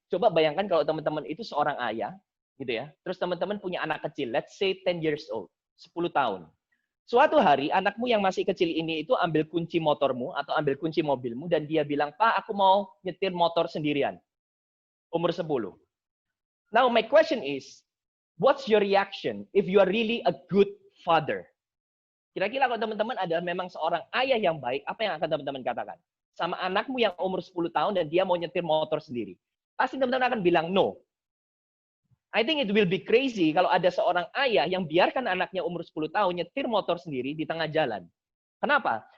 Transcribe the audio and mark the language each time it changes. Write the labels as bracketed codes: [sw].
[id] Coba bayangkan kalau teman-teman itu seorang ayah, gitu ya. Terus teman-teman punya anak kecil, [en] let's say 10 years old, [id] 10 tahun. Suatu hari anakmu yang masih kecil ini itu ambil kunci motormu atau ambil kunci mobilmu dan dia bilang, "Pak, aku mau nyetir motor sendirian." Umur 10. [en] Now my question is, what's your reaction if you are really a good father? [id] Kira-kira kalau teman-teman adalah memang seorang ayah yang baik, apa yang akan teman-teman katakan? Sama anakmu yang umur 10 tahun dan dia mau nyetir motor sendiri. Pasti teman-teman akan bilang no. [en] I think it will be crazy [id] kalau ada seorang ayah yang biarkan anaknya umur 10 tahun nyetir motor sendiri di tengah jalan. Kenapa?